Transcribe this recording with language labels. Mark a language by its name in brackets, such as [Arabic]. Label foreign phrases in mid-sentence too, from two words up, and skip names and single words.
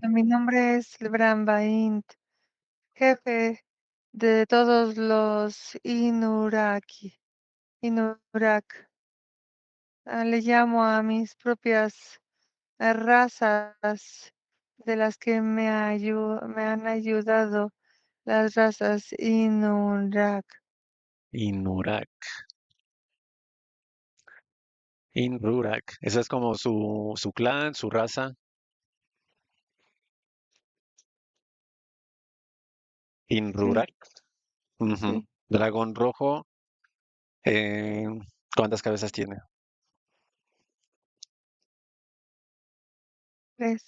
[Spanish] diciendo, mi nombre es Lebran Baint, jefe de todos los Inurak. Le llamo a mis propias razas de las que me han ayudado las razas Inurak. Inurak. Inrurak. Esa es como su clan, su raza. Sí, Inrurak. Ujú. sí, Dragón rojo. eh, ¿Cuántas cabezas tiene? 3.